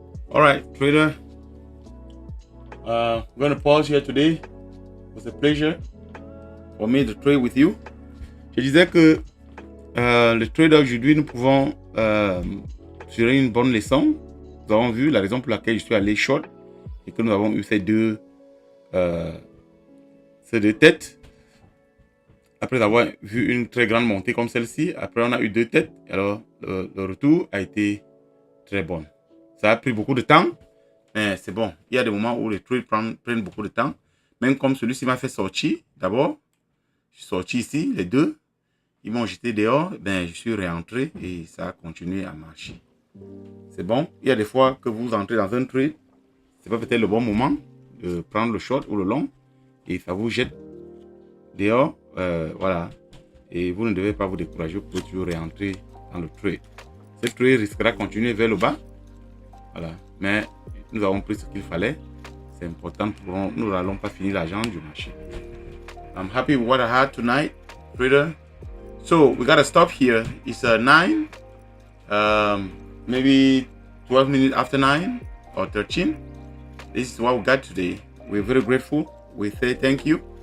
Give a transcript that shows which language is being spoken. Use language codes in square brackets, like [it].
[en] All right, trader. I'm going to pause here today. It was a pleasure for me to trade with you. [fr] Je disais que le trade aujourd'hui, nous pouvons tirer une bonne leçon. Nous avons vu la raison pour laquelle je suis allé short et que nous avons eu ces deux têtes. Après avoir vu une très grande montée comme celle-ci, après on a eu deux têtes. Alors le retour a été très bon. Ça a pris beaucoup de temps, mais c'est bon. Il y a des moments où les trades prennent beaucoup de temps. Même comme celui-ci m'a fait sortir. D'abord, je suis sorti ici, les deux. Ils m'ont jeté dehors. Ben, je suis réentré et ça a continué à marcher. C'est bon. Il y a des fois que vous entrez dans un trade. C'est pas peut-être le bon moment de prendre le short ou le long. Et ça vous jette dehors. Voilà. Et vous ne devez pas vous décourager. Vous pouvez toujours réentrer dans le trade. Ce trade risquera de continuer vers le bas. Voilà. Mais nous avons pris ce qu'il fallait. C'est important. Nous n'allons pas finir l'argent du marché. [en] I'm happy with what I had tonight, trader. So we gotta stop here. It's 9, maybe 12 minutes after 9 or 13. This is what we got today. We're very grateful. We say thank you.